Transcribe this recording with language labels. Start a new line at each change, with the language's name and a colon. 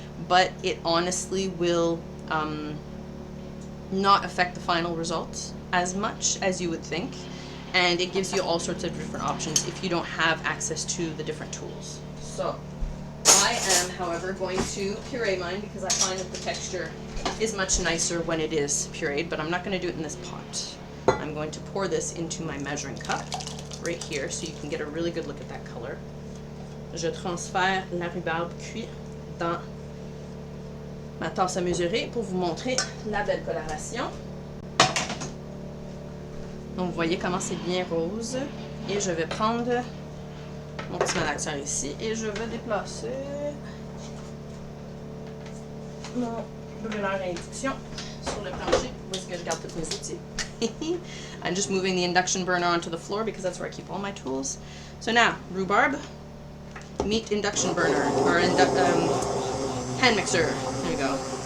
English: But it honestly will not affect the final results as much as you would think, and it gives you all sorts of different options if you don't have access to the different tools. So I am, however, going to puree mine because I find that the texture is much nicer when it is pureed, but I'm not going to do it in this pot. I'm going to pour this into my measuring cup right here so you can get a really good look at that color.
French: Je transfère la rhubarbe cuite dans ma tasse à mesurer pour vous montrer la belle coloration. Donc, vous voyez comment c'est bien rose. Et je vais prendre mon petit malaxeur ici et je vais déplacer mon brûleur à induction sur le plancher où est-ce que je garde tous mes outils.
English: I'm just moving the induction burner onto the floor because that's where I keep all my tools. So now, rhubarb, meat induction burner, or hand mixer. There you go.